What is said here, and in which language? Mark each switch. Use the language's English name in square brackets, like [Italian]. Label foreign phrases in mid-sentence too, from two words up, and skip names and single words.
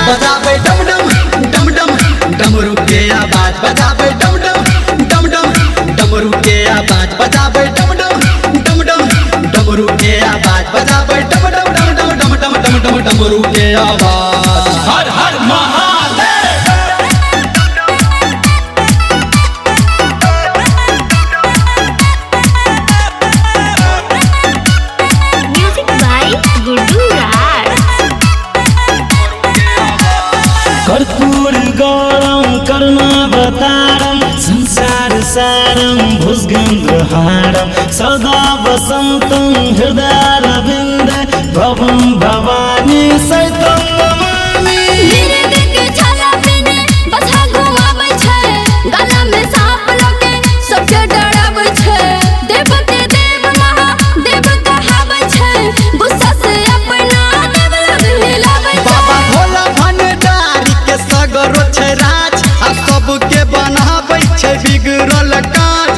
[Maithili] बजाबै डम डम डम डम डमरू के आवाज, बजाबै डम डम डम डम डमरू के आवाज, बजाबै डम डम डम डम डमरू के आवाज, बजाबै डम डम डम डम डम डम डम डम डमरू के आवाज। हर हर महादेव। [English] Music by Guddu Raj. [Sanskrit] कर्पूर गौरम करुणावतारम संसार सारम भुजगेन्द्रहारम सदा वसंतं हृदयारविंदे भवं भवानी सहितं नमामि। [Maithili] मेरे के छाला पीने बसा घुमावे छै, गला में सांप लोके सबके डरावे छै। देव के देव महादेव कहावे छै, गुस्सा से अपना देव लग हिलावे छै। बाबा भोला भंडारी के सगरो छै राज, आ सबके बनाबै छै बिगड़ल काज।